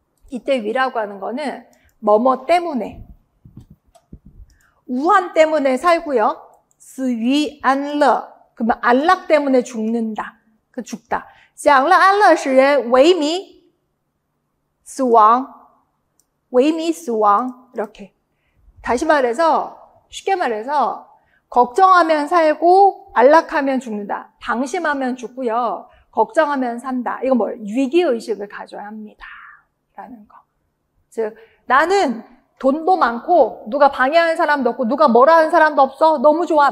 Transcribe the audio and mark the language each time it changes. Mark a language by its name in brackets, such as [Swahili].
[Korean] 이때 위라고 하는 거는 뭐뭐 때문에 우한 때문에 살고요. [Chinese] 死于安乐 [Korean] 그러면 안락 때문에 죽는다. 죽다. [Chinese] 享乐安乐使人萎靡死亡 萎靡死亡 [Korean] 이렇게. 다시 말해서 쉽게 말해서 걱정하면 살고 안락하면 죽는다. 방심하면 죽고요. 걱정하면 산다. 이건 뭐예요? 위기의식을 가져야 합니다. 라는 거. 즉 나는 돈도 많고 누가 방해하는 사람도 없고 누가 뭐라 하는 사람도 없어. 너무 좋아.